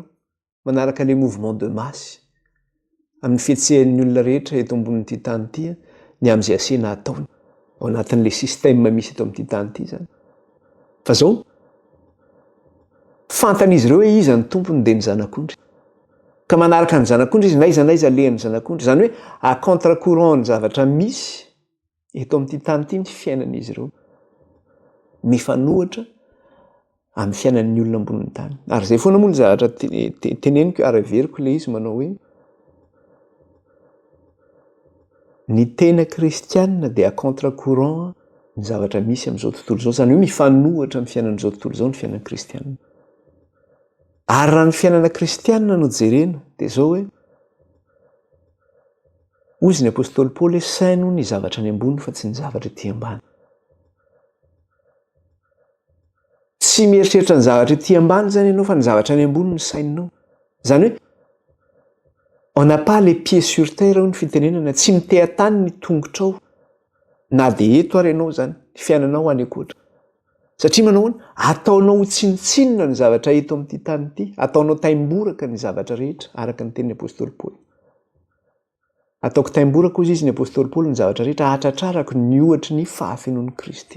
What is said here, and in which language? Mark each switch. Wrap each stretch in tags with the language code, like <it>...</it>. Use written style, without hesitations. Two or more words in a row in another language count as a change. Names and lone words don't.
<mg>Manaraka</mg> <fr>le mouvement de masse</fr> <mg>amin'ny fietsehan'ny olona rehetra eto ambonin'ity tany ity ny amin'izay asena ataony ao anatin'le système misy eto amin'ity tany ity zany. Fa zao fantan'izy ireo hoe iza ny tompony dia ny zanak'ondry. Ka manaraka ny zanak'ondry izy n'aiza lehan'ny zanak'ondry. Zany hoe</mg> <fr>à contre-courant</fr> <mg>ny zavatra misy eto amin'ity tany ity ny fiainan'izy ireo. Mifanohitra amin'ny fiainan'ny olona ambonin'ny tany. Ary zay foana moa ny zavatra teneniko ary averiko le izy manao hoe ny tena kristianina dia</mg> <fr>à contre-courant</fr> <mg>ny zavatra misy amin'izao tontolo izao. Zany hoe mifanohitra amin'ny fiainan'izao tontolo izao ny fiainan'ny kristianina. Ary raha ny fiainana kristianina no jerena dia zao hoe ozy ny apôstôly Paoly hoe saino ny zavatra any ambony fa tsy ny zavatra ety ambany. Tsy mieritreritra ny zavatra ety ambany zany ianao fa ny zavatra any ambony ny saininao. Zany hoe</mg> <fr>on n'a pas les pieds sur terre</fr> <mg>ny fitenenana, tsy miteha-tany ny tongotrao na dia eto ary ianao zany ny fiainanao any ankoatra. Satria manao hoe ataonao tsinitsinina ny zavatra eto amin'ity tany ity, ataonao taimboraka ny zavatra rehetra araka ny tenin'ny apôstôly Paoly. Ataoko taimboraka ozy izy ny apôstôly Paoly ny zavatra rehetra atratrarako ny ohatry ny fahafenoan'i Kristy.</mg>